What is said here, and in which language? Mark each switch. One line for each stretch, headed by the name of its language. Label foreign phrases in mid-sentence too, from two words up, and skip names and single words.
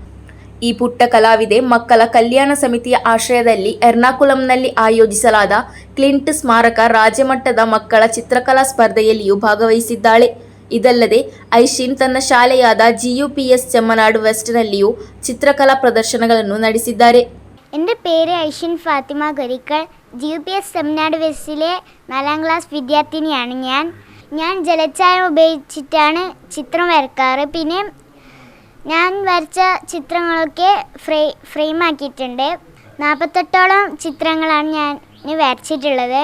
Kannada: ಈ ಪುಟ್ಟ ಕಲಾವಿದೆ ಮಕ್ಕಳ ಕಲ್ಯಾಣ ಸಮಿತಿಯ ಆಶ್ರಯದಲ್ಲಿ ಎರ್ನಾಕುಲಂನಲ್ಲಿ ಆಯೋಜಿಸಲಾದ ಕ್ಲಿಂಟ್ ಸ್ಮಾರಕ ರಾಜ್ಯಮಟ್ಟದ ಮಕ್ಕಳ ಚಿತ್ರಕಲಾ ಸ್ಪರ್ಧೆಯಲ್ಲಿಯೂ ಭಾಗವಹಿಸಿದ್ದಾಳೆ. ಇದಲ್ಲದೆ ಐಶಿನ್ ತನ್ನ ಶಾಲೆಯಾದ GUPS ಚೆಮ್ಮನಾಡ್ ವೆಸ್ಟ್ನಲ್ಲಿಯೂ ಚಿತ್ರಕಲಾ ಪ್ರದರ್ಶನಗಳನ್ನು ನಡೆಸಿದ್ದಾರೆ.
Malayalam: എൻ്റെ പേര് ഐഷിൻ ഫാത്തിമ ഗരിക്കൾ. GUPS സെമിനാട് വെസ്റ്റിലെ 4ാം ക്ലാസ് വിദ്യാർത്ഥിനിയാണ് ഞാൻ ജലച്ചായം ഉപയോഗിച്ചിട്ടാണ് ചിത്രം വരക്കാറ്. പിന്നെ ഞാൻ വരച്ച ചിത്രങ്ങളൊക്കെ ഫ്രെയിമാക്കിയിട്ടുണ്ട്. 48ഓളം ചിത്രങ്ങളാണ് ഞാൻ വരച്ചിട്ടുള്ളത്.